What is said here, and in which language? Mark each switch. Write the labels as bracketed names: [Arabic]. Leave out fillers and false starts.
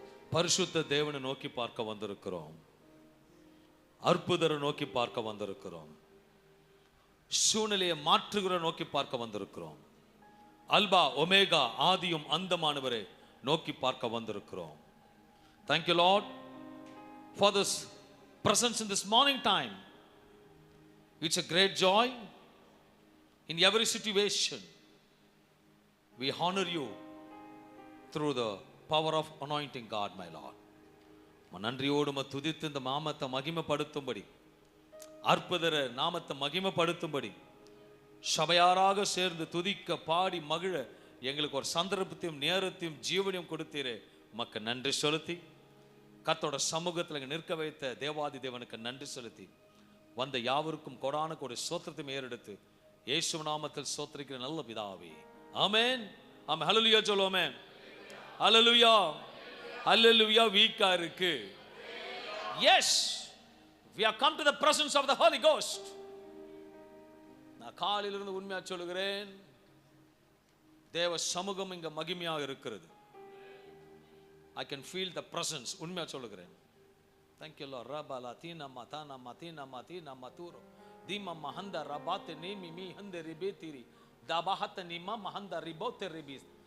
[Tamil] பரிசுத்த தேவனை நோக்கி பார்க்க வந்திருக்கிறோம். அற்புதரை நோக்கி பார்க்க வந்திருக்கிறோம். சூழ்நிலையை மாற்றுகிற நோக்கி பார்க்க வந்திருக்கிறோம். அல்பா ஒமேகா, ஆதியும் அந்தமானவரை நோக்கி பார்க்க வந்திருக்கிறோம். [English] Thank you Lord for this presence in this morning time. It's a great joy in every situation. We honor you through the power of anointing God, my Lord. [Tamil] நன்றியோடு துதித்து இந்த நாமத்தை மகிமைப்படுத்தும்படி, அற்புதர நாமத்தை மகிமைப்படுத்தும்படி சபையாராக சேர்ந்து துதிக்க பாடி மகிழ எங்களுக்கு ஒரு சந்தர்ப்பத்தையும் நேரத்தையும் ஜீவனையும் கொடுத்தீரே, உமக்கு நன்றி செலுத்தி, கர்த்தரோட சமூகத்தில் நிற்க வைத்த தேவாதி தேவனுக்கு நன்றி செலுத்தி, வந்த யாவருக்கும் கொடான கொடி ஸ்தோத்திரத்தை ஏறெடுத்து இயேசு நாமத்தில் ஸ்தோத்திரிக்கிற நல்ல பிதாவே, ஆமென். ஆமென். ஹல்லேலூயா சொல்லுவோமே. ஹல்லேலூயா. ஹல்லேலூயா. வீக்கா இருக்கு. [English] Yes, we have come to the presence of the Holy Ghost. [Tamil] நான் காலையிலிருந்து உண்மையா சொல்லுகிறேன், தேவ சமூகம் இங்க மகிமையாக இருக்கிறது. [English] I can feel the presence. [Tamil] உண்மையா சொல்லுகிறேன். [English] Thank you Lord. Rabala tina matana matina matina maturo dima mahanda rabate nimi mi hande ribetiri dabahata nima mahanda ribote ribis.